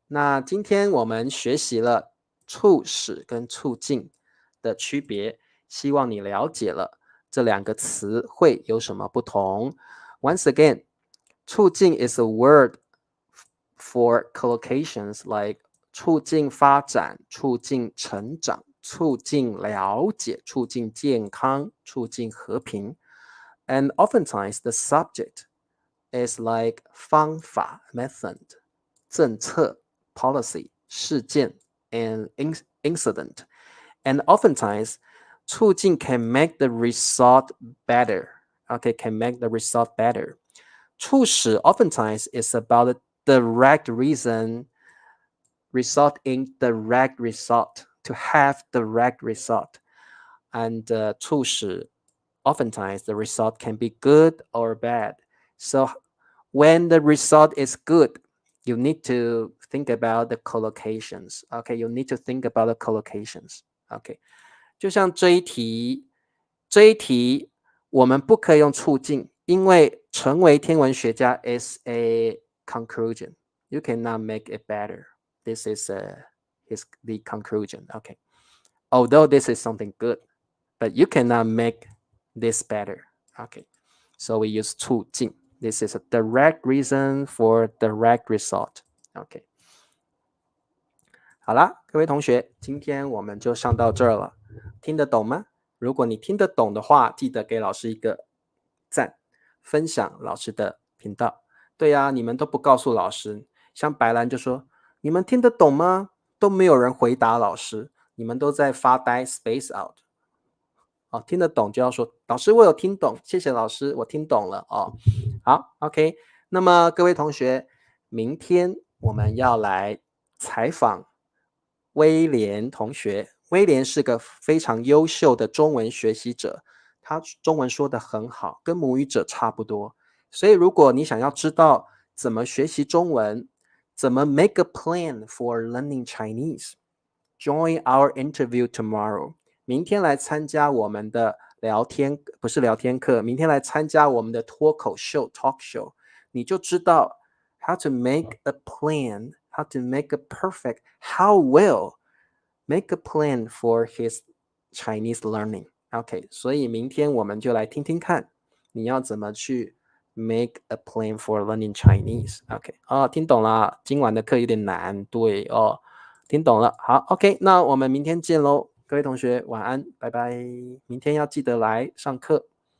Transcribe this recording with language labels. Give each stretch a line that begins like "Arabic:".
Chinese: 那今天我们学习了促使跟促进的区别，希望你了解了这两个词汇有什么不同。
English: Once again， 促进 is a word for collocations like 促进发展、促进成长、促进了解、促进健康、促进和平。 And oftentimes the subject is like 方法 method, 政策 policy, 事件 and incident. And oftentimes 促进 can make the result better. Okay, can make the result better. 促使 oftentimes is about the direct reason, result in direct result, to have direct result. And 促使 oftentimes the result can be good or bad. So when the result is good, you need to think about the collocations. Okay, you need to think about the collocations.
Chinese: Okay, 就像这一题我们不可以用促进，因为成为天文学家 is a conclusion.
English: You cannot make it better. This is the conclusion. Okay, although this is something good, but you cannot make this better. Okay, so we use 促进. This is a direct reason for direct result.
Chinese: OK， 好啦，各位同学，今天我们就上到这儿了，听得懂吗？如果你听得懂的话，记得给老师一个赞，分享老师的频道。对呀，你们都不告诉老师，像白兰就说：“你们听得懂吗？” 都没有人回答老师，你们都在发呆 ， space out。听得懂就要说，老师我有听懂，谢谢老师，我听懂了好 ，OK。那么各位同学，明天我们要来采访威廉同学。威廉是个非常优秀的中文学习者，他中文说得很好，跟母语者差不多。
English: 所以如果你想要知道怎么学习中文，怎么 make a plan for learning Chinese, join our interview tomorrow。明天来参加我们的聊天，不是聊天课，明天来参加我们的脱口秀 talk show，你就知道 how to make a plan, how to make a perfect, how well make a plan for his Chinese learning.
Chinese: OK， 所以明天我们就来听听看，你要怎么去 make a plan for learning Chinese. OK， 听懂了，今晚的课有点难，对听懂了，好 OK， 那我们明天见喽。各位同学晚安，拜拜，明天要记得来上课。